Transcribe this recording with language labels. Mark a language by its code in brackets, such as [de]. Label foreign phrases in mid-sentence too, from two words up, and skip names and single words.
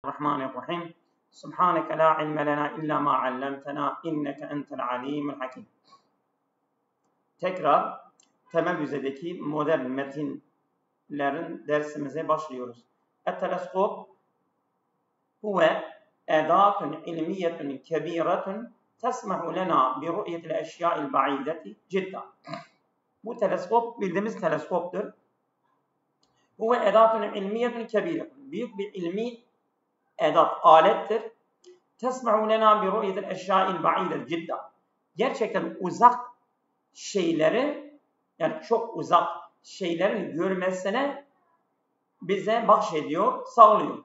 [ar] الرحمن الرحيم سبحانك لا علم لنا إلا ما علمتنا إنك أنت العليم الحكيم. [tr] Tekrar temel düzeydeki modern metinlerin dersimize başlıyoruz. [ar] التلسكوب هو أداة علمية كبيرة تسمح لنا برؤية الأشياء البعيدة جدا. [tr] Bu teleskop bildiğimiz teleskoptur. [ar] هو أداة علمية كبيرة. [tr] Büyük bir ilmi edat, alettir. [ar] تسمح لنا برؤية الأشياء البعيدة جدا. [tr] Gerçekten uzak şeyleri, yani çok uzak şeylerin görmesine bize bahşediyor, sağlıyor.